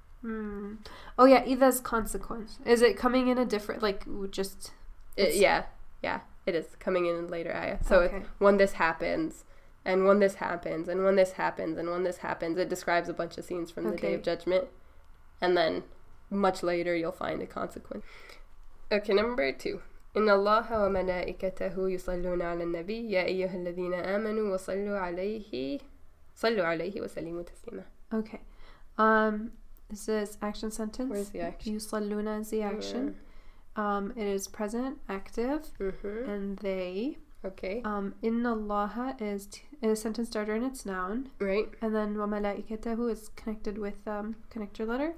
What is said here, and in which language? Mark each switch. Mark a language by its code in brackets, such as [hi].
[en] Oh yeah, Ida's consequence. Is it coming in a different just? Yeah, it is coming in later ayah. So okay. When this happens, and when this happens, and when this happens, and when this happens, it describes a bunch of scenes from the Day of Judgment, and then much later you'll find a consequence. Okay, number 2. [ar] إن الله وملائكته يصلون على النبي يا أيها الذين آمنوا وصلوا عليه وسلموا تسليما. [en] Okay. This is action sentence. Where's the action? Yusalluna is the action. It is present, active, and they. Okay. Inna Allah is a sentence starter and it's noun. Right. And then wa malaikatahu is connected with connector letter.